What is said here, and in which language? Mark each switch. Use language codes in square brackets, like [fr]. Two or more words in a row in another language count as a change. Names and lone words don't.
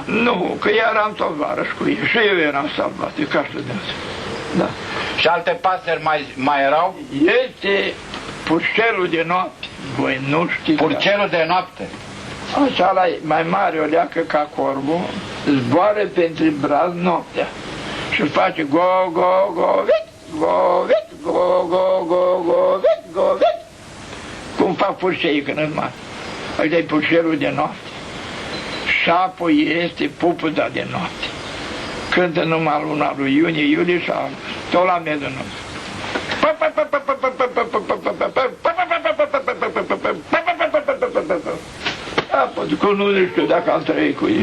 [ro] Nu, că eram tovarăș cu ei și eu eram salvat, e ca să dânsa. Da. Și alte pasări mai erau? Este purcelul de noapte, voi nu știți. Purcelul de noapte. Așa la mai mare o leacă ca corbul, zboară pentru braz noaptea și face go, go, go, vit, go, vit, go, go, go, go, vit, go, vit. Cum fac purceii când îți mari. Ăsta-i purcelul de noapte. Și apoi este pupuda de noapte. Cântă numai luna lui iunie, iulie și tot la medianoapte. Că nu știu dacă am trăit cu ei.